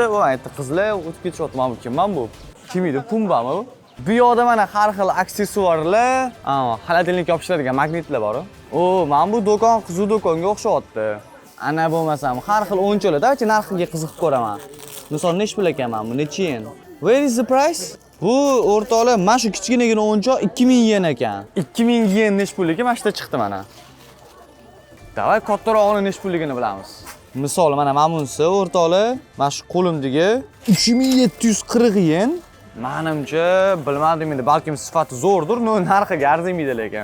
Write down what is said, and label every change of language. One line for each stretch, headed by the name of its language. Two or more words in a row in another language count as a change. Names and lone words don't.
Uzbek: Va aytdi, qizlar o'tib ketishyapti. Mana bu kimman bu? Kim edi? Pumbami bu? Bu yoqda mana har xil aksessuarlar, xalatilnik yopishadigan magnitlar bor. Mana bu do'kon qiziq do'konga o'xshayapti. Ana bo'lmasam, har xil o'yinchoqlar, davchi narxiga qiziqib ko'raman. Misol nech pul ekan mana bu? Necha yen?
English: Where is the price?
Uzbek: Bu o'rtoqlar, mana shu kichkinagina o'yinchoq 2000 yen ekan. 2000 yen nech pulliga mana shunda chiqdi mana. Davay kattarog'ini nech pulligini bilamiz. Misol mana bunisi o'rtoqlar, mana shu qo'limdagi 3740 yen. Menimcha, bilmadim endi, balkim sifati zo'rdir, narxiga arzimaydi lekin.